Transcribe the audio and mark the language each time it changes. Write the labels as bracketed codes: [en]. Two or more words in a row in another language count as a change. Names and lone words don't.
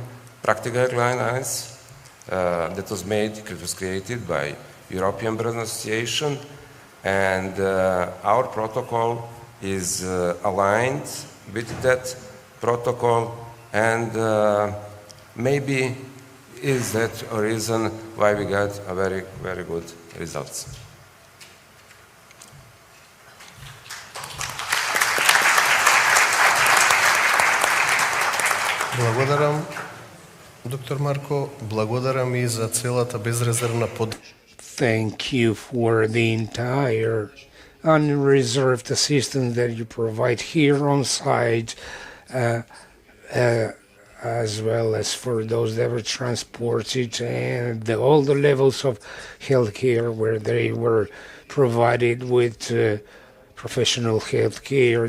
[en] practical guidelines that was created by European Burn Association, and our protocol is aligned with that protocol, and maybe is that a reason why we got a very, very good results. [mk] Благодарам, доктор Марко. Благодарам и за целата безрезервна поддршка. [en] Thank you for the entire unreserved assistance that you provide here on site, as well as for those that were transported, and all the levels of healthcare where they were provided with professional health care.